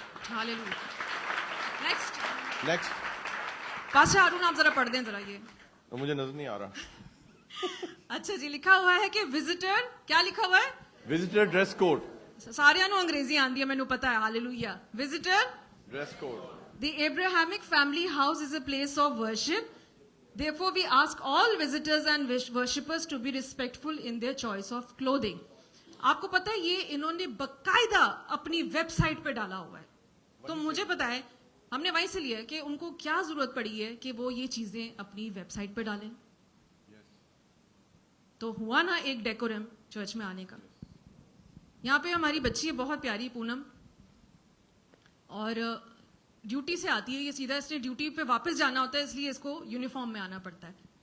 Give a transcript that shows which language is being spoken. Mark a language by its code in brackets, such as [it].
[hi] Hallelujah. Next pastor हारून आप जरा पढ़ दें जरा ये, तो मुझे नजर नहीं आ रहा। अच्छा जी, लिखा हुआ है कि विजिटर, क्या लिखा हुआ है? Visitor dress code. [pa] सारियां नु अंग्रेजी आंदी है, मैनू पता है। [hi] Hallelujah. Visitor dress code. [en] The Abrahamic family house is a place of worship. Therefore, we ask all visitors and worshippers to be respectful in their choice of clothing. [hi] आपको पता है ये इन्होंने बकायदा अपनी वेबसाइट पे डाला हुआ है। तो मुझे पता है, हमने वहीं से लिया कि उनको क्या जरूरत पड़ी है कि वो ये चीजें अपनी वेबसाइट पे डालें। तो हुआ ना एक डेकोरम चर्च में आने का। यहाँ पे हमारी बच्ची है बहुत प्यारी, पूनम, और ड्यूटी से आती है ये सीधा, इसने ड्यूटी पे वापस जाना होता है, इसलिए इसको यूनिफॉर्म में आना पड़ता है।